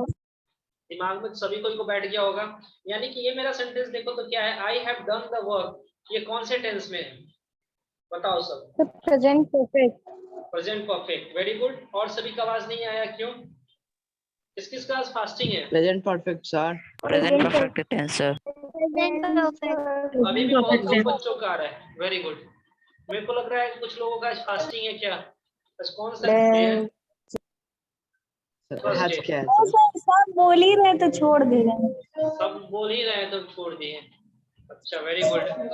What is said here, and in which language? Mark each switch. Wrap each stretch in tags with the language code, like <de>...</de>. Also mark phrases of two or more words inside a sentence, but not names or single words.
<hi>दिमाग में सभी को बैठ गया होगा। यानी कि ये मेरा सेंटेंस देखो तो क्या है,</hi> <en>I have done the work,</en> <hi>ये कौन से टेंस में है बताओ सब।</hi> <en>Present perfect. present perfect, very good.</en> <hi>और सभी का आवाज नहीं आया क्यों, किसका आज फास्टिंग है?</hi> <en>present perfect sir. Present perfect tense, sir. Present perfect.</en> <hi>अभी भी बहुत कम बच्चों का आ रहा है,</hi> <en>very good.</en> <hi>मेरे को लग रहा है कुछ लोगों का आज फास्टिंग है क्या, आज कौन सा डे है? आज क्या है? सब बोल ही रहे तो छोड़ दे रहे हैं। सब बोल ही रहे तो छोड़ दिए। अच्छा</hi> <en>very good.</en>